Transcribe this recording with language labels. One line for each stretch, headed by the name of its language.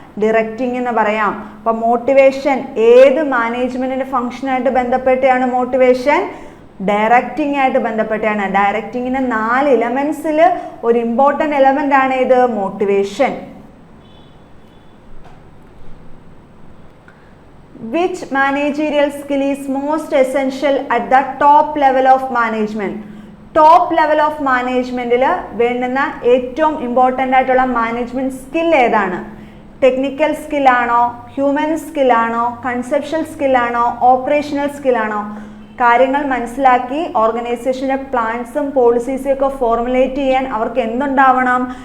Malayalam: Directing എന്ന് പറയാം. അപ്പം മോട്ടിവേഷൻ ഏത് മാനേജ്മെന്റിന്റെ ഫംഗ്ഷനായിട്ട് ബന്ധപ്പെട്ടാണ്? മോട്ടിവേഷൻ ഡയറക്റ്റിംഗ് ആയിട്ട് ബന്ധപ്പെട്ടാണ്. ഡയറക്റ്റിങ്ങിന് 4 എലമെന്റ്സിൽ ഒരു ഇമ്പോർട്ടൻ്റ് എലമെന്റ് ആണ് ഇത് motivation.
English: Which managerial skill is most essential at the top level of management?
Malayalam: Top level of മാനേജ്മെന്റിൽ വേണ്ടുന്ന ഏറ്റവും ഇമ്പോർട്ടൻ്റ് ആയിട്ടുള്ള മാനേജ്മെന്റ് സ്കിൽ ഏതാണ്? Technical സ്കില്ലാണോ, human സ്കില്ലാണോ, conceptual സ്കില്ലാണോ, operational സ്കില്ലാണോ? കാര്യങ്ങൾ മനസ്സിലാക്കി ഓർഗനൈസേഷൻ്റെ പ്ലാൻസും പോളിസീസും ഒക്കെ ഫോർമുലേറ്റ് ചെയ്യാൻ അവർക്ക് എന്തുണ്ടാവണം?